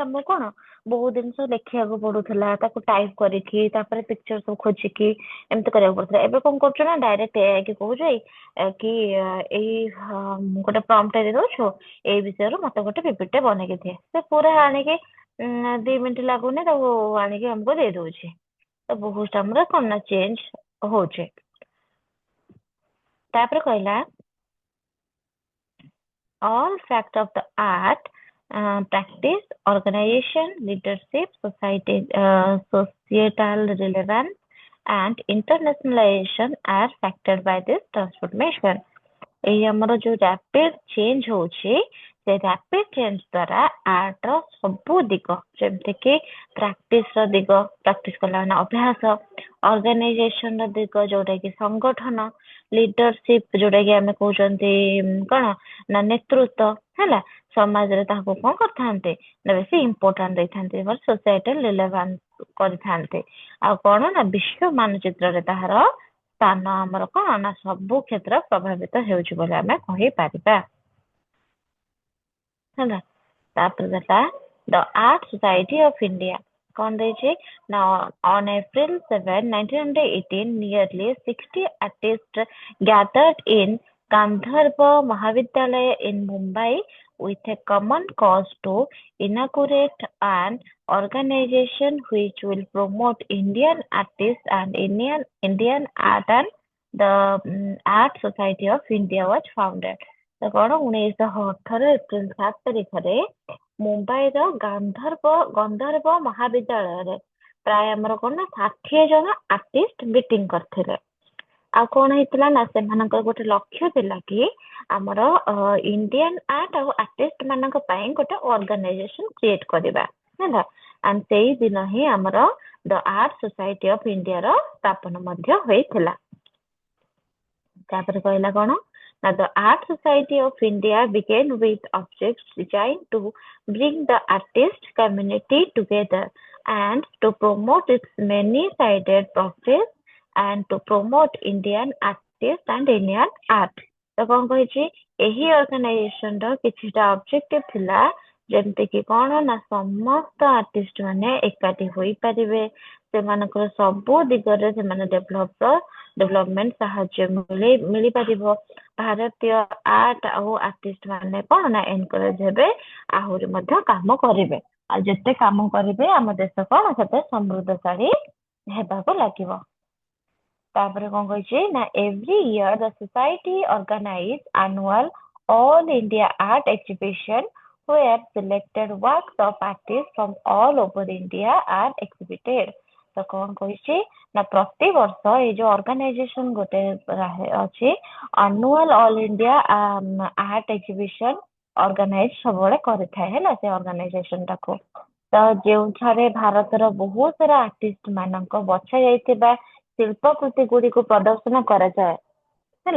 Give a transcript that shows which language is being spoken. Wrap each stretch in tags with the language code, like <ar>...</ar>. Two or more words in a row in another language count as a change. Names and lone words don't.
<or>ଆମେ କଣ ବହୁତ ଜିନିଷ ଲେଖିବାକୁ ପଡୁଥିଲା ତାକୁ ଟାଇପ କରିକି ତାପରେ ପିକ୍ଚର ସବୁ ଖୋଜିକି ଏମିତି କରିବାକୁ ପଡୁଥିଲା ଏବେ କଣ କରୁଛୁ ନା</or> <en>direct AI</en> <or>କି କହୁଛୁ କି ଏଇ ଗୋଟେ ପ୍ରମ୍ପଟ ଦେଇ ଦଉଛୁ ଏଇ ବିଷୟରୁ ମତେ ଗୋଟେ ପିପିଟି ବନେଇକି ଦିଏ ସେ ପୁରା ଆଣିକି 2 ମିନିଟ ଲାଗୁନି ତାକୁ ଆଣିକି ଆମକୁ ଦେଇ ଦଉଛି ତ ବହୁତ ଆମର କଣ ନା ଚେଞ୍ଜ ହଉଛି ତାପରେ କହିଲା</or> <en>all facts of the art, practice, organization, leadership, societal relevance, and internationalization are factored by this transformation.</en> <or>ଏଇ ଆମର ଯୋଉ</or> <en>rapid change</en> <or>ହଉଛି ସେ</or> <en>rapid change</en> <or>ଦ୍ଵାରା ଆର୍ଟ ର ସବୁ ଦିଗ ଯେମିତି କି ପ୍ରାକ୍ଟିସ କଲା ମାନେ ଅଭ୍ୟାସ ଅର୍ଗାନାଇଜେସନ ର ଦିଗ ଯୋଉଟା କି ସଂଗଠନ ଲିଡରସିପ ଯୋଉଟା କି ଆମେ କହୁଛନ୍ତି କଣ ନା ନେତୃତ୍ୱ ହେଲା ସମାଜରେ ତାହାକୁ କଣ କରିଥାନ୍ତେ ନା ବେଶୀ ଇମ୍ପୋର୍ଟାଣ୍ଟ ଦେଇଥାନ୍ତେ</or> <en>societal relevance</en> <or>କରିଥାନ୍ତେ ଆଉ କଣ ନା ବିଶ୍ୱ ମାନଚିତ୍ରରେ ତାହାର ସ୍ଥାନ ଆମର କଣ ନା ସବୁ କ୍ଷେତ୍ର ପ୍ରଭାବିତ ହେଉଛି ବୋଲି ଆମେ କହିପାରିବା ହେଲା ତାପରେ ଦେଲା</or> <en>the Art Society of India</en> <or>କଣ ଦେଇଛି ନା</or> <en>on April 7, 1918 nearly 60 artists gathered in Gandharva Mahavidyalaya in Mumbai with a common cause to inaugurate an organization which will promote Indian artists and Indian art and the Art Society of India was founded.</en> <or>ତ କଣ 1918 ଏପ୍ରିଲ 7 ତାରିଖରେ ମୁମ୍ବାଇର ଗନ୍ଧର୍ବ ମହାବିଦ୍ୟାଳୟରେ ପ୍ରାୟ ଆମର କଣ ନା 60 ଜଣ</or> <en>artist meeting</en> <or>କରିଥିଲେ ଆଉ କଣ ହେଇଥିଲା ନା ସେମାନଙ୍କର ଗୋଟେ ଲକ୍ଷ୍ୟ ଥିଲା କି ଆମର</or> <en>Indian art</en> <or>ଆଉ ଆର୍ଟିଷ୍ଟ ମାନଙ୍କ ପାଇଁ ଗୋଟେ</or> <en>organization create</en> <or>କରିବା ହେଲା। ଆଣ୍ଡ ସେଇ ଦିନ ହିଁ ଆମର ଦ ଆର୍ଟ ସୋସାଇଟି ଅଫ ଇଣ୍ଡିଆର ସ୍ଥାପନ ମଧ୍ୟ ହୋଇଥିଲା। ତାପରେ କହିଲା କଣ ନା</or> <en>the Art Society of India began with objects designed to bring the artist community together and to promote its many-sided process and to promote Indian artists and Indian art।</en> <or>ତ କଣ କହିଛି ଏହି ଅର୍ଗାନାଇଜେସନ ର କିଛିଟା ଅବଜେକ୍ଟିଭ ଥିଲା ଯେମିତି କି କଣ ନା ସମସ୍ତ ଆର୍ଟିଷ୍ଟ ମାନେ ଏକାଠି ହୋଇପାରିବେ, ସେମାନଙ୍କର ସବୁ ଦିଗରେ ସେମାନେ ଡେଭଲପମେଣ୍ଟ ସାହାଯ୍ୟ ମିଳିପାରିବ। ଭାରତୀୟ ଆର୍ଟ ଆଉ ଆର୍ଟିଷ୍ଟ ମାନେ କଣ ନା ଏନକରେଜ ହେବେ, ଆହୁରି ମଧ୍ୟ କାମ କରିବେ। ଆଉ ଯେତେ କାମ କରିବେ ଆମ ଦେଶ କଣ ସେତେ ସମୃଦ୍ଧଶାଳୀ ହେବାକୁ ଲାଗିବ। ତାପରେ କଣ କହିଛି ନା</or> <en>every year the society organize annual all India art exhibition where selected works of artists from all over India are exhibited।</en> <or>ତ କଣ କହିଛି ନା ପ୍ରତିବର୍ଷ ଏଇ ଯୋଉ ଅର୍ଗାନାଇଜେସନ ଗୋଟେ ଅଛି</or> <en>annual all India art exhibition organize</en> <or>ସବୁବେଳେ କରିଥାଏ ହେଲା ସେ ଅର୍ଗାନାଇଜେସନ ଟାକୁ। ତ ଯେଉଁଠାରେ ଭାରତର ବହୁତ ସାରା ଆର୍ଟିଷ୍ଟ ମାନଙ୍କ ବଛା ଯାଇଥିବା ଶିଳ୍ପ କୃତି ଗୁଡିକୁ ପ୍ରଦର୍ଶନ କରାଯାଏ ହେଲା।</or>